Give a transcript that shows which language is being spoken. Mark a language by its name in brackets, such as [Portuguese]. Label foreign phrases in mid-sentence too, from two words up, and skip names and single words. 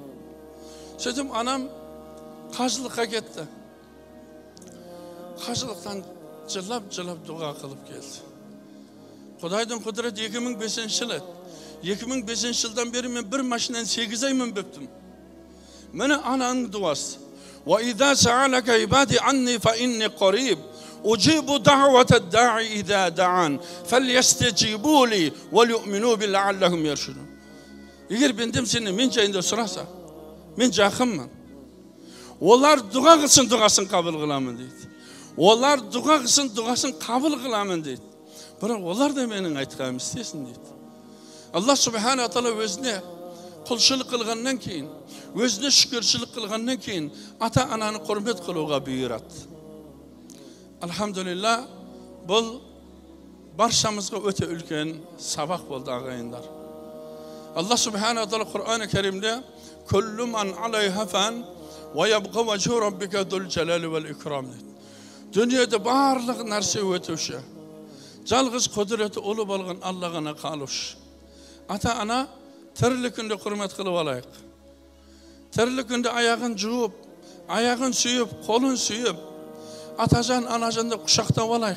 [Kazakh] Сөйтіп, анам қажылыққа кетті. Қажылықтан жылап дұға қылып келді. Құдайдың құдіреті 2005 жылы. 2005 жылдан бері мен бір машинаны 8 ай мінбептім. Мені ананың дуасы. [Arabic] وَإِذَا سَعَلَكَ عِبَادِي عَنِّي فَإِنِّي قَرِيبٌ أُجِيبُ دَعْوَةَ الدَّاعِ إِذَا دَعَانِ فَلْيَسْتَجِيبُوا لِي وَلْيُؤْمِنُوا بِي لَعَلَّهُمْ يَرْشُدُونَ. [Kazakh] Егер бендем сені мен жайында сұраса, мен жақынмын. Олар дұға қылсын, дұғасын қабыл қыламын дейді. Олар дұға қылсын, дұғасын қабыл қыламын дейді. Бірақ олар да менің айтқанымды істесін дейді. Алла субхана тағала өзіне құлшылық қылғаннан кейін, өзіне шүкіршілік қылғаннан кейін ата-ананы құрмет қылуға бұйырады. Алхамдулилла, бұл баршамызға өте үлкен сабақ болды ағайындар. Алла субхана тағала Құр'ан-ы Кәрімде [Arabic] «كل من عليها فان ويبقى وجه ربك ذو الجلال والإكرام» [Kazakh] дейді. Дүниеде барлық нәрсе өтуші. Жалғыз құдіреті ұлы болған Алла ғана қалушы. Ата-ана тірлік күнде құрмет қылып алайық. Тірлік күнде аяғын жуып, аяғын сүйіп, қолын сүйіп, атажан, анажанды құшақтап алайық.